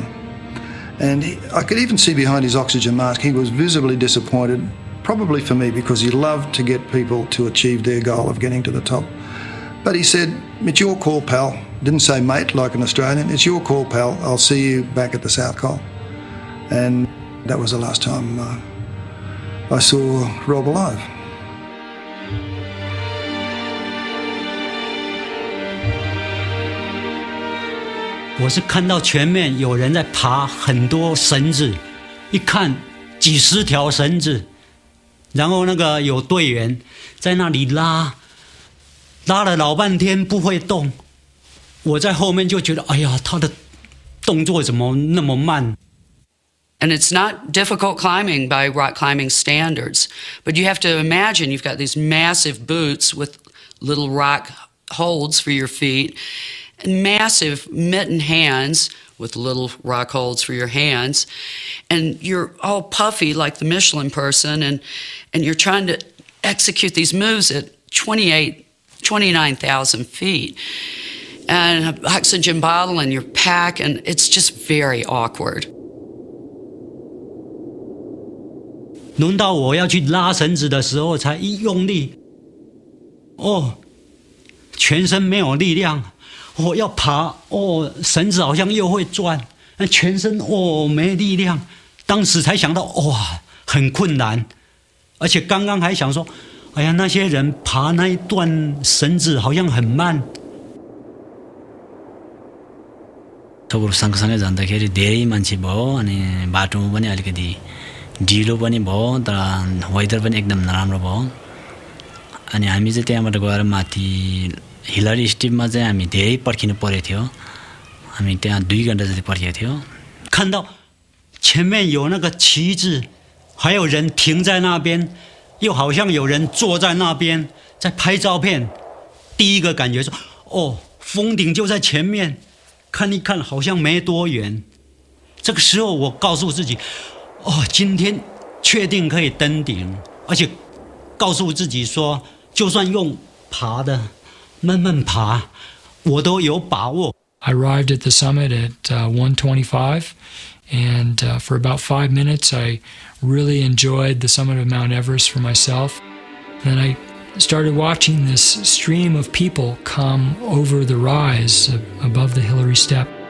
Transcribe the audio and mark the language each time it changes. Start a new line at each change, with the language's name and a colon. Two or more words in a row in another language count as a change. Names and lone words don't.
English: And I could even see behind his oxygen mask, he was visibly disappointed, probably for me, because he loved to get people to achieve their goal of getting to the top. But he said, it's your call, pal. Didn't say mate like an Australian. It's your call, pal. I'll see you back at the South Col. And that was the last time I saw Rob alive.
Chinese: 我是看到前面有人在爬很多绳子，一看几十条绳子，然后那个有队员在那里拉了老半天不会动，我在后面就觉得，哎呀，他的动作怎么那么慢？
English: And it's not difficult climbing by rock climbing standards, but you have to imagine you've got these massive boots with little rock holds for your feet, and massive mitten hands with little rock holds for your hands, and you're all puffy like the Michelin person, and you're trying to execute these moves at 29,000 feet. And an oxygen bottle in your pack, and it's just very awkward.
Chinese: 轮到我要去拉绳子的时候，才一用力，全身没有力量。要爬，绳子好像又会转，全身没力量。当时才想到，哇，很困难。而且刚刚还想说，哎呀，那些人爬那一段绳子好像很慢。
Nepali: सबैहरू सँगसँगै जाँदाखेरि धेरै मान्छे भयो अनि बाटोमा पनि अलिकति ढिलो पनि भयो तर वेदर पनि एकदम नराम्रो भयो अनि हामी चाहिँ त्यहाँबाट गएर माथि हिलरी स्टिपमा चाहिँ हामी धेरै पर्खिनु परेको थियो हामी त्यहाँ 2 घण्टा जति पर्खेको थियो
Chinese: 看到前面有那个旗子还有人停在那边又好像有人坐在那边在拍照片第一个感觉是哦峰顶就在前面看一看好像没多远这个时候我告诉自己哦今天确定可以登顶而且告诉自己说就算用爬的慢慢爬我都有把握
English: I arrived at the summit at 1:25 and for about 5 minutes I really enjoyed the summit of Mount Everest for myself. Then I started watching this stream of people come over the rise above the Hillary Step.